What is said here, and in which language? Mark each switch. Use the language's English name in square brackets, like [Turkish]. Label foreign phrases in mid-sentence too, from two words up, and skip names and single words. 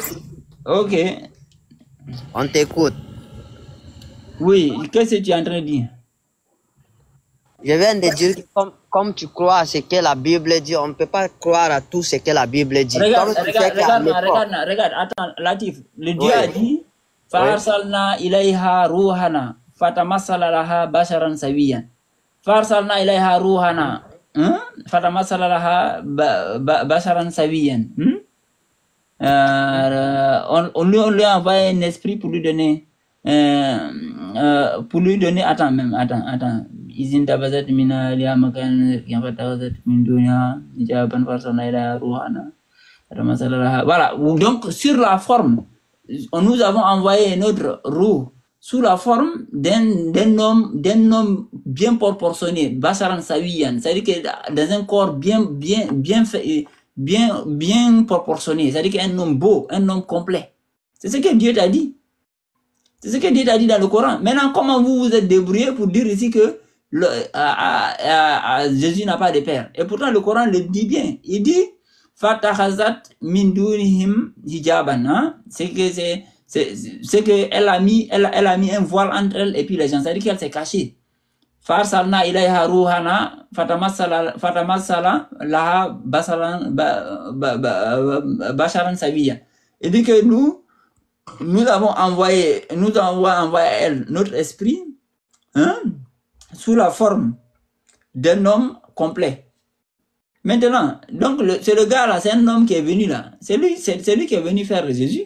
[French] On t'écoute. Oui, qu'est-ce que tu es en train de dire? Je viens de dire que comme tu crois à ce que la Bible dit, on ne peut pas croire à tout ce que la Bible dit. Regarde, attends, Latif. Le Dieu a dit, [Arabic] فأرسلنا إليها روحنا فتمثل لها بشرا سويا. فأرسلنا إليها روحنا فتمثل لها بشرا سويا. [French] On lui a envoyé un esprit pour lui donner, attends. Izin tabazat mina liya makan yang tabazat min dunya jawaban farsana ila ruhana. Voilà, donc sur la forme, nous avons envoyé notre roue sous la forme d'un homme bien proportionné, [Arabic] بشرا سويا, [French] c'est-à-dire que dans un corps bien proportionné, c'est-à-dire qu'un homme beau, un homme complet. C'est ce que Dieu t'a dit. C'est ce que Dieu t'a dit dans le Coran. Maintenant, comment vous vous êtes débrouillé pour dire ici que Jésus n'a pas de père? Et pourtant, le Coran le dit bien. Il dit [Arabic] فاتخذت من دونهم حجابا. [French] Hein? C'est qu'elle a mis un voile entre elle et puis les gens. C'est-à-dire qu'elle s'est cachée. [Arabic] فأرسلنا إليها روحنا فتمثل لها بشرا سويا. [French] Il dit que nous avons envoyé à elle notre esprit, hein, sous la forme d'un homme complet. Maintenant, donc c'est le gars là, c'est un homme qui est venu là. C'est lui qui est venu faire Jésus.